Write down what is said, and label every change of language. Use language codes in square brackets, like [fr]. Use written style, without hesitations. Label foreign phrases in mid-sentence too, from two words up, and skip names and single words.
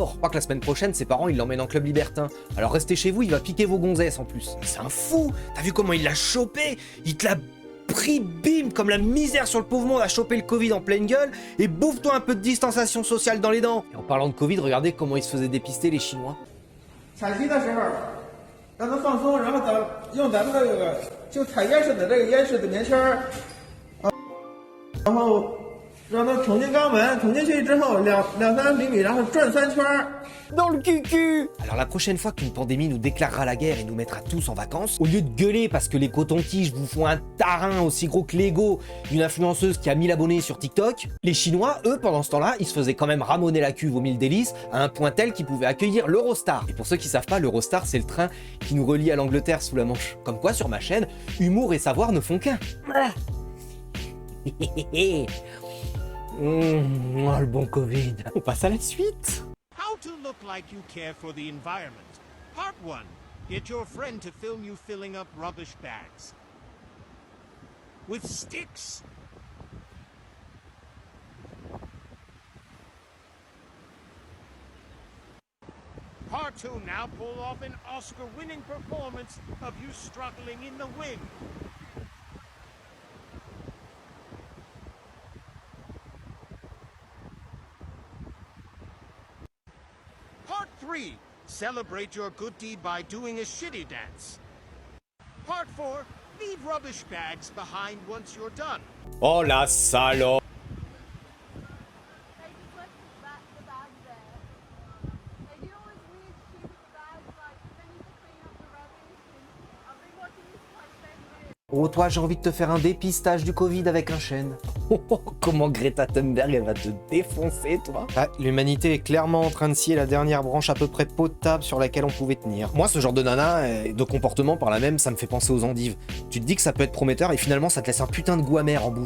[fr] Je crois que la semaine prochaine, ses parents, ils l'emmènent en club libertin. Alors restez chez vous, il va piquer vos gonzesses en plus. C'est un fou. T'as vu comment il l'a chopé? Il te l'a pris, bim, comme la misère sur le pauvre monde a chopé le Covid en pleine gueule, et bouffe-toi un peu de distanciation sociale dans les dents. Et en parlant de Covid, regardez comment ils se faisaient dépister les Chinois. [zh] 采集的时候让它放松，然后用咱们的这个就采烟式的这个烟式的棉签儿，然后让它捅进肛门，捅进去之后两三厘米，然后转3圈。 [fr] Dans le cul-cul. Alors la prochaine fois qu'une pandémie nous déclarera la guerre et nous mettra tous en vacances, au lieu de gueuler parce que les cotons-tiges vous font un tarin aussi gros que l'ego d'une influenceuse qui a 1000 abonnés sur TikTok, les Chinois, eux, pendant ce temps-là, ils se faisaient quand même ramoner la cuve aux 1000 délices à un point tel qu'ils pouvaient accueillir l'Eurostar. Et pour ceux qui savent pas, l'Eurostar, c'est le train qui nous relie à l'Angleterre sous la Manche. Comme quoi, sur ma chaîne, humour et savoir ne font qu'un. Le bon Covid. On passe à la suite. [en] How to look like you care for the environment. Part 1. Get your friend to film you filling up rubbish bags. With sticks. Part 2 now pull off an Oscar-winning performance of you struggling in the wind. Part 3, celebrate your good deed by doing a shitty dance. Part 4, leave rubbish bags behind once you're done. [fr] Oh la salope. [en] They just left the bag there. They do all this weird shit with the bags, like they need to clean up the rubbish, and I've been watching this like 10 minutes. [fr] Oh, toi, j'ai envie de te faire un dépistage du Covid avec un chêne. Comment Greta Thunberg, elle va te défoncer, toi. Ah, l'humanité est clairement en train de scier la dernière branche à peu près potable sur laquelle on pouvait tenir. Moi, ce genre de nana, de comportement par là même, ça me fait penser aux endives. Tu te dis que ça peut être prometteur et finalement, ça te laisse un putain de goût amer en bouche.